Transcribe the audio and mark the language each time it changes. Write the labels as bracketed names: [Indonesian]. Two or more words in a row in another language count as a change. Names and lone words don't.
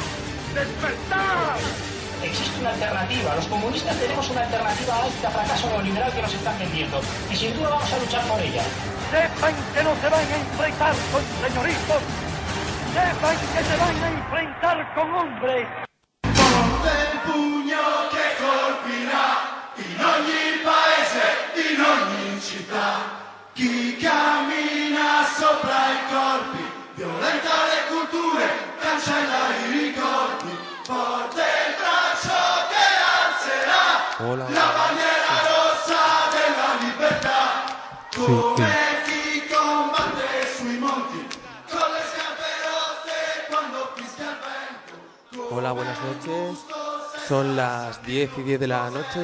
[Spanish] ¡Despertar! Existe una alternativa, los comunistas tenemos una alternativa a este fracaso neoliberal que nos están vendiendo y sin duda vamos a luchar por ella. Sepan que no se van a enfrentar con señoritos, sepan que se van a enfrentar con hombres. [Italian] Forte il pugno che colpirà in ogni paese, in ogni città. Chi cammina sopra i corpi, violenta le culture, cancella i ricordi. Forte il braccio che alzerà la bandiera rossa della libertà. Come chi combatte sui monti, con le scarpe rotte quando fischia il vento. [Spanish] Hola, buenas noches. Son las 10:10 de la noche.